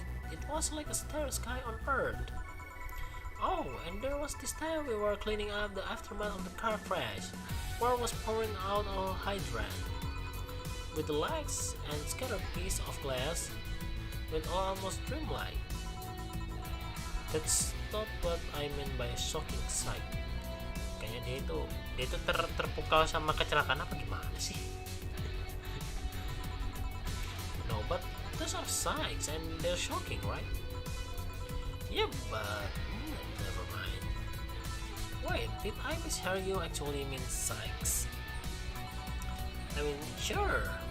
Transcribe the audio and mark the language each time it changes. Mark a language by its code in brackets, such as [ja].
[en] It was like a starry sky on Earth. Oh, and there was this time we were cleaning up the aftermath of the car crash. Water was pouring out of a hydrant. With the lights and scattered piece of glass, with almost dreamlike. That's not what I mean by a shocking sight. [id] Kayaknya dia itu terpukau sama kecelakaan apa gimana sih? [en] No, but those are sights and they're shocking, right? Yeah, but never mind. Wait, did I mishear you actually mean sights? I mean, sure.